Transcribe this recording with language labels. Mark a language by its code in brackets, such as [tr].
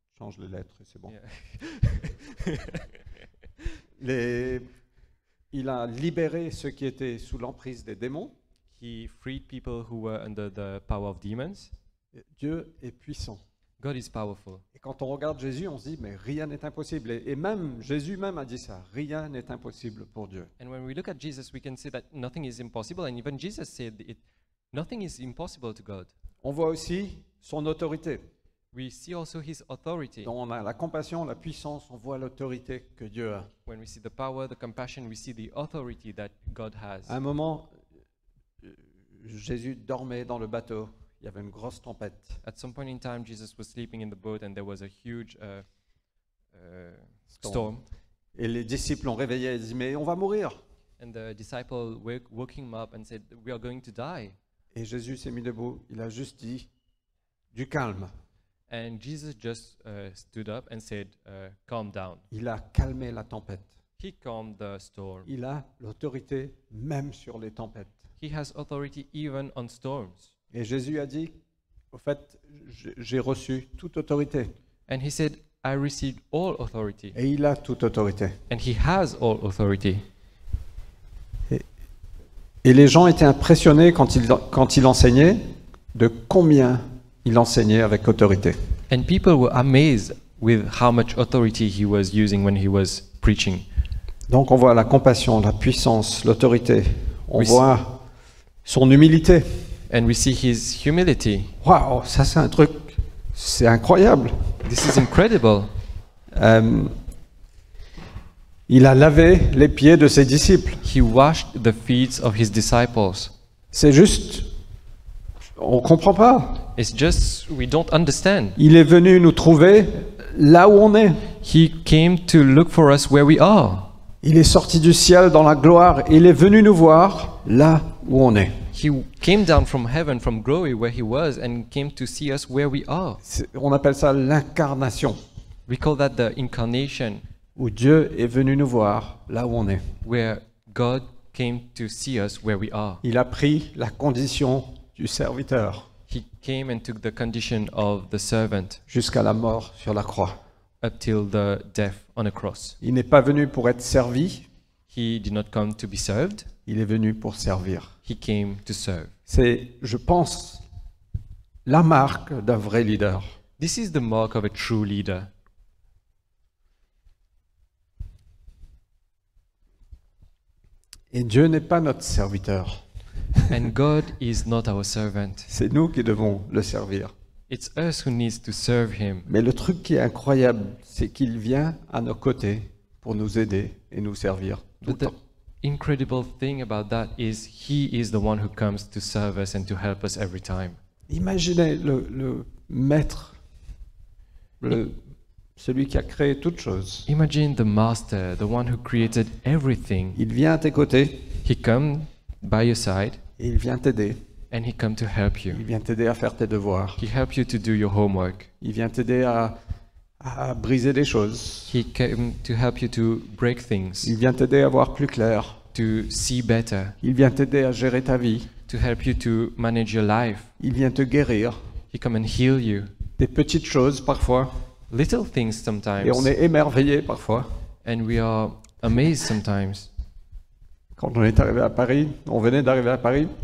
[fr] change les lettres et c'est bon. [en] Yeah. [fr] Il a libéré ceux qui étaient sous l'emprise des démons. [en] He freed people who were under the power of demons. [fr] Dieu est puissant. [en] God is powerful. [fr] Et quand on regarde Jésus, on se dit, mais rien n'est impossible. Et même, Jésus même a dit ça, rien n'est impossible pour Dieu. [en] And when we look at Jesus, we can see that nothing is impossible. And even Jesus said nothing is impossible to God. [fr] On voit aussi son autorité. [en] We see also His authority. [fr] Donc on a la compassion, la puissance, on voit l'autorité que Dieu a. [en] When we see the power, the compassion, we see the authority that God has. [fr] À un moment, Jésus dormait dans le bateau. Il y avait une grosse tempête. [en] At some point in time, Jesus was sleeping in the boat, and there was a huge storm. [fr] Et les disciples l'ont réveillé et dit, mais on va mourir. [en] And the disciple woke him up and said, "We are going to die." [fr] Et Jésus s'est mis debout, il a juste dit, du calme. [en] And Jesus just stood up and said, "Calm down." [fr] Il a calmé la tempête. [en] He calmed the storm. [fr] Il a l'autorité même sur les tempêtes. [en] He has authority even on storms. [fr] Et Jésus a dit, au fait, j'ai reçu toute autorité. [en] And he said, "I received all authority." [fr] Et il a toute autorité. [en] And he has all authority. [fr] Et les gens étaient impressionnés quand il enseignait de combien il enseignait avec autorité. [en] And people were amazed with how much authority he was using when he was preaching. [fr] Donc on voit la compassion, la puissance, l'autorité. On Oui. voit son humilité. [en] And we see his humility. [fr] Waouh, ça c'est un truc, c'est incroyable. [en] This is incredible. [fr] Il a lavé les pieds de ses disciples. [en] He washed the feet of his disciples. [fr] C'est juste, on comprend pas. [en] It's just we don't understand. [fr] Il est venu nous trouver là où on est. [en] He came to look for us where we are. [fr] Il est sorti du ciel dans la gloire. Il est venu nous voir là où on est. [en] He came down from heaven, from glory where he was, and came to see us where we are. [fr] On appelle ça l'incarnation, [en] We call that the incarnation, [fr] où Dieu est venu nous voir là où on est. [en] where God came to see us where we are. [fr] Il a pris la condition du serviteur [en] He came and took the condition of the servant [fr] jusqu'à la mort sur la croix. [en] up till the death on a cross. [fr] Il n'est pas venu pour être servi, [en] He did not come to be served. [fr] il est venu pour servir. [en] He came to serve. [fr] C'est, je pense, la marque d'un vrai leader. [en] This is the mark of a true leader. [fr] Et Dieu n'est pas notre serviteur. [en] And God is not our servant. [fr] C'est nous qui devons le servir. [en] It's us who needs to serve him. [fr] Mais le truc qui est incroyable, c'est qu'il vient à nos côtés pour nous aider et nous servir tout le [en] But the [fr] temps. [en] incredible thing about that is he is the one who comes to serve us and to help us every time. [fr] Imaginez le maître, celui qui a créé toutes choses. [en] Imagine the master, the one who created everything. [fr] Il vient à tes côtés [en] He come by your side [fr] et il vient t'aider. [en] and he come to help you. [fr] Il vient t'aider à faire tes devoirs. [en] He help you to do your homework. [fr] Il vient t'aider à briser des choses. [en] He came to help you to break things, [fr] Il vient t'aider à voir plus clair. [en] to see better, [fr] Il vient t'aider à gérer ta vie. [en] to help you to manage your life. [fr] Il vient te guérir. [en] He come and heal you. [fr] Des petites choses parfois. [en] Little things [fr] Et [en] sometimes. [fr] on est émerveillé parfois. [en] And we are amazed sometimes. [fr] Quand on est arrivé à Paris, on venait d'arriver à Paris,